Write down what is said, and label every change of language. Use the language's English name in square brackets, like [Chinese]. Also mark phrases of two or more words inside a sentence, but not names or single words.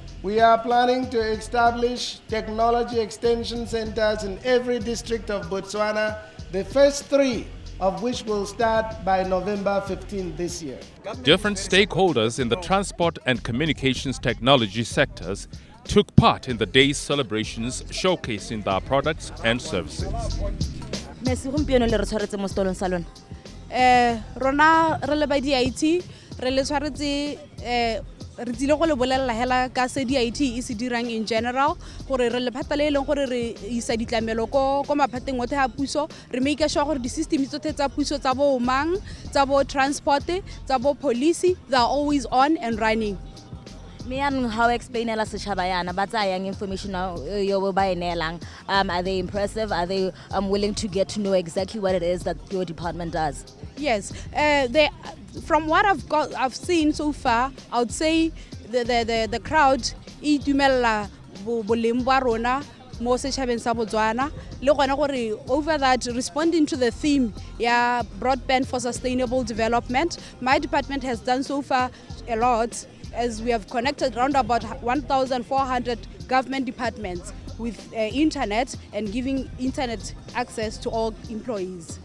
[English] We are planning to establish technology extension centers in every district of Botswana, the first 3 of which will start by November 15 this year. Different stakeholders in the transport and communications technology sectors took part in the day's celebrations, showcasing their products and services. [Tswana] Rona re le ba di IT re le tshwaretse re tsile go le bolella hela ka se di-IT e se dirang [English] in general [Tswana] gore re lephata le e leng gore re isa ditlamelo ko maphateng otlhe a puso re [English] make sure [Tswana] gore di-system tsotlhe tsa puso tsa bo mang tsa bo transport tsa bo police [English] they are always on and running. How explain [Tswana] la setšhaba yana ba tsayang information yo ba e neelang? [English] Are they impressive? Are they willing to get to know exactly what it is that your department does? Yes, from what I've seen so far, I would say the crowd [Tswana] e dumella boleng ba rona mo setšhabeng sa Botswana le gona gore [English] over that responding to the theme ya broadband for sustainable development, my department has done so far a lot, as we have connected around about 1,400 government departments with internet and giving internet access to all employees.